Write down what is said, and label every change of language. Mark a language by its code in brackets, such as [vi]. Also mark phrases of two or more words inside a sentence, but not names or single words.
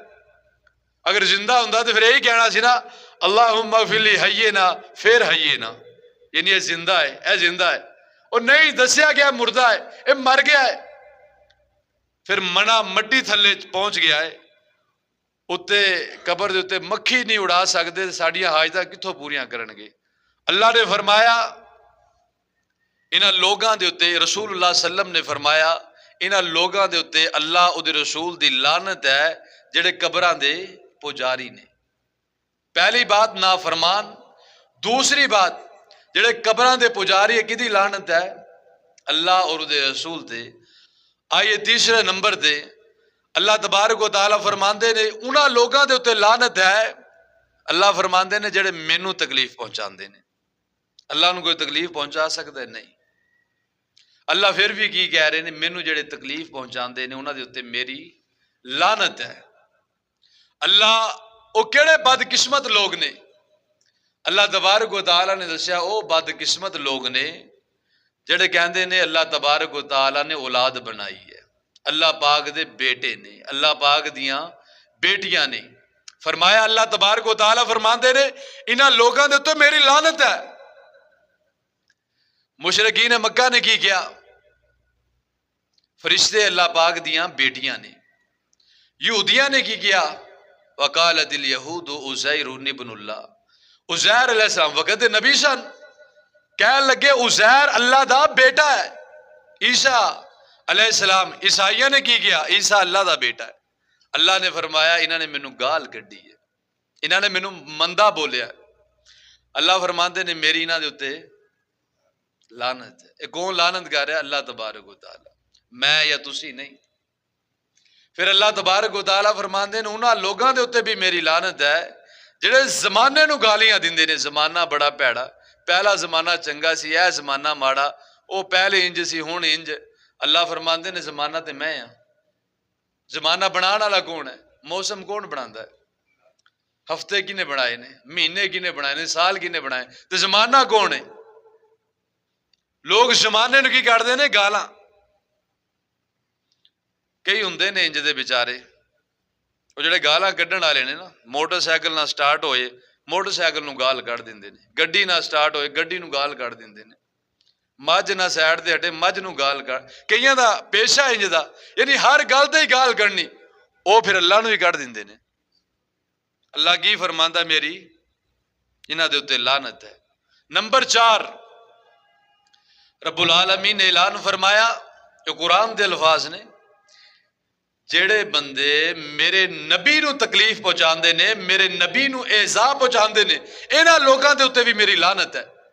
[pa] اگر زندہ ہوندہ تو پھر یہی کہنا سی نا [ar] اللہم اغفر لحینا [pa] پھر حینا، یعنی یہ زندہ ہے، اے زندہ ہے، اور نہیں دسیا گیا مردہ ہے، اے مر گیا ہے۔ پھر منا مٹی تھلے پہنچ گیا ہے، اتنے قبر دے اتنے مکھی نہیں اڑا سکتے، ساڈیاں حاجتاں کتوں پوریاں کرن گے؟ اللہ نے فرمایا انہاں لوگاں دے اتنے، رسول اللہ [ar] صلی اللہ علیہ وسلم [pa] نے فرمایا انہاں لوگاں دے اتنے اللہ او دے رسول دی لعنت ہے جڑے قبراں دے پجاری نے۔ پہلی بات نافرمان، دوسری بات جڑے قبراں دے پجاری ہے کدی لعنت ہے؟ اللہ اور دے رسول تے۔ آئیے تیسرے نمبر تے اللہ تبارک و تعالیٰ فرماندے نے انہاں لوگاں دے اتنے لعنت ہے، اللہ فرماندے نے جڑے مینوں تکلیف پہنچاندے نے۔ اللہ نو کوئی تکلیف پہنچا سکتا ہے؟ نہیں۔ اللہ پھر بھی کی کہہ رہے ہیں، مینوں جڑے تکلیف پہنچاندے نے انہاں دے اتنے میری لعنت ہے۔ اللہ او کیڑے بد قسمت لوگ نے؟ اللہ تبارک و تعالیٰ نے دسیا او بد قسمت لوگ نے جڑے کہندے نے اللہ تبارک و تعالیٰ نے اولاد بنائی ہے، اللہ پاک دے بیٹے نے، اللہ پاک دیاں بیٹیاں نے۔ فرمایا اللہ تبارک و تعالیٰ فرماندے نے انہاں لوگاں دے تے میری لعنت ہے۔ مشرکین مکہ نے کی کیا؟ فرشتے اللہ پاک دیاں بیٹیاں نے۔ یہودیاں نے کی کیا؟ [ar] وقالت الیہود عزیر ابن اللہ، [pa] عزیر [ar] علیہ السلام [pa] وقت نبی سن، کہنے لگے عزیر اللہ دا بیٹا ہے۔ عیسیٰ [ar] علیہ السلام، [pa] عیسائیوں نے کی کیا؟ عیسیٰ اللہ دا بیٹا ہے۔ اللہ نے فرمایا انہوں نے مینوں گال کڈی ہے، انہوں نے مینوں مندہ بولیا ہے۔ اللہ فرماندے نے میری انہاں دے اوتے لعنت ہے۔ [ur] ایک کون لعنت کر رہا ہے؟ [pa] اللہ تبارک و تعالی، میں یا تسی نہیں۔ پھر اللہ تبارک و تعالیٰ فرماندے نے انہاں لوگاں دے اوتے بھی میری لعنت ہے جڑے زمانے نو گالیاں دیندے نے۔ زمانہ بڑا پیڑا، پہلا زمانہ چنگا سی، اے زمانہ ماڑا، او پہلے انج سی ہن انج۔ اللہ فرماندے نے زمانہ تے میں ہاں۔ زمانہ بنان والا کون ہے؟ موسم کون بناندا ہے؟ ہفتے کنے بنائے نے، مہینے کنے بنائے نے، سال کنے بنائے، تے زمانہ کون ہے؟ لوگ زمانے نو کی کردے نے؟ گالاں۔ کئی ہوندے نے انج دے بیچارے، وہ جڑے گالاں کڈن والے نے نا، موٹر سائیکل نہ سٹارٹ ہوئے موٹر سائیکل نو گال کڈ دیندے نے، گڈی نہ سٹارٹ ہوئے گڈی نو گال کڈ دیندے نے، مجھ نہ سائیڈ تے ہٹے مجھ نو گال کڈ، کئیاں دا پیشہ انج دا، یعنی ہر گل تے ہی گال کڈنی، او پھر اللہ نو ہی کڈ دیندے نے۔ اللہ کی فرماندا میری انہاں دے اوتے لعنت ہے۔ نمبر 4 [ar] رب العالمین [pa] نے اعلان فرمایا، جو قرآن دے الفاظ نے، جڑے بندے میرے نبی نو تکلیف پہنچاندے نے، میرے نبی نو ایذا پہنچاندے نے، انہاں لوگاں دے اوتے بھی میری لعنت ہے۔